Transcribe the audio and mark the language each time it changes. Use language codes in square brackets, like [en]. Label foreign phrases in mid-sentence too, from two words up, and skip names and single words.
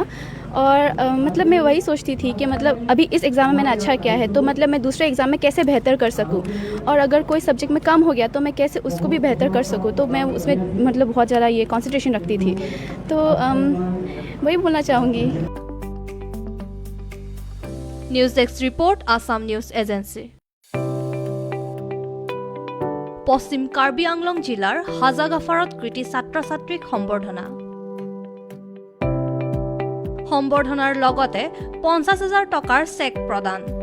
[hi] और मतलब मैं वही सोचती थी कि मतलब अभी इस एग्ज़ाम में मैंने अच्छा किया है तो मतलब मैं दूसरे एग्ज़ाम में कैसे बेहतर कर सकूं, और अगर कोई सब्जेक्ट में कम हो गया तो मैं कैसे उसको भी बेहतर कर सकूं, तो मैं उसमें मतलब बहुत ज़्यादा ये कंसंट्रेशन रखती थी। तो वही बोलना चाहूँगी। [en] news desk report [as] আছাম নিউজ এজেন্সি। পশ্চিম কাৰ্বি আংলং জিলাৰ হাজাগাফাৰত কৃতি ছাত্ৰ ছাত্ৰীক সম্বৰ্ধনা। সম্বৰ্ধনাৰ লগতে 50,000 টকাৰ চেক প্ৰদান।